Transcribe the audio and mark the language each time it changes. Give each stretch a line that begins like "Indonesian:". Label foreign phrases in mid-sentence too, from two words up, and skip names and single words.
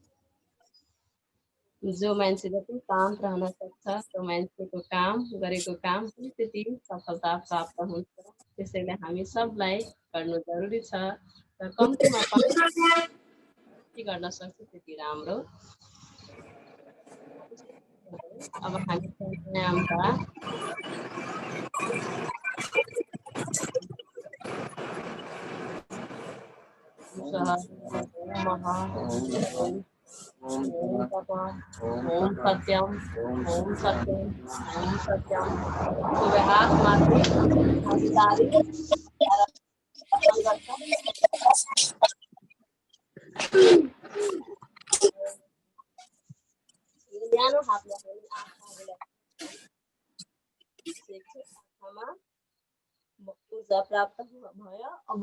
Nepali: जो मान्छे जति शान्त रहन सक्छ त्यो मान्छेको काम गरेको काम त्यति सफलता प्राप्त हुन्छ। त्यसैले हामी सबलाई गर्नु जरुरी छ र कम्तीमा जति गर्न सक्छ त्यति राम्रो। अब हामी प्राणायामका
Sanskrit: ओम सत्यम ओम सत्यम ओम सत्यम
Nepali: हाथ माथि हस्तारी न्यानो हातले आँखामा ऊर्जा प्राप्त भयो।